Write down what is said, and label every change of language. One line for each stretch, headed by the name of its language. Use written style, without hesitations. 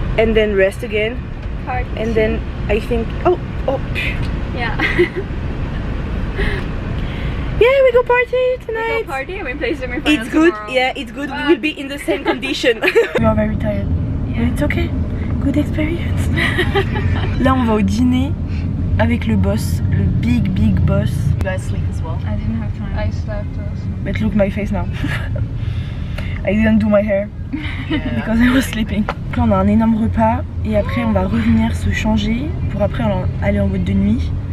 English: and then rest again, party. and then I think. Oh. Yeah. Yeah, we go party We tonight. go party and we play semi-finals It's good. tomorrow. Yeah, it's good. We will be in the same condition. We are very tired. But it's okay. Good experience.
French: Là, on va au dîner avec le boss, le big boss.
English: You guys sleep as well? I didn't have time. I slept also. But look my face now. I didn't do my hair because I was sleeping.
French: Donc là, on a un énorme repas et après on va revenir se changer pour après aller en boîte de nuit.